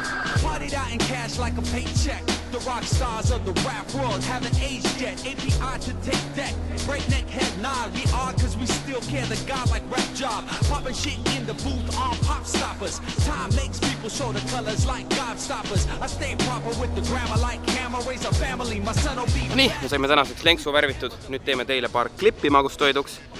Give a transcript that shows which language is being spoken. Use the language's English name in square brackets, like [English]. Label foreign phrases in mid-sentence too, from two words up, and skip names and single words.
[English] Partied out in cash like a paycheck. The rock stars of the rap world haven't aged yet. API to take that. Breakneck head nod. We are cause we still care. The god like rap job. Popping shit in the booth on pop stoppers. Time makes people show the colors like gobstoppers. I stay proper with the grammar like camera. Raise a family. My son will be... [Estonian] Nii, me saime tänaseks lenksu värvitud. Nüüd teeme teile paar klippi magustoiduks.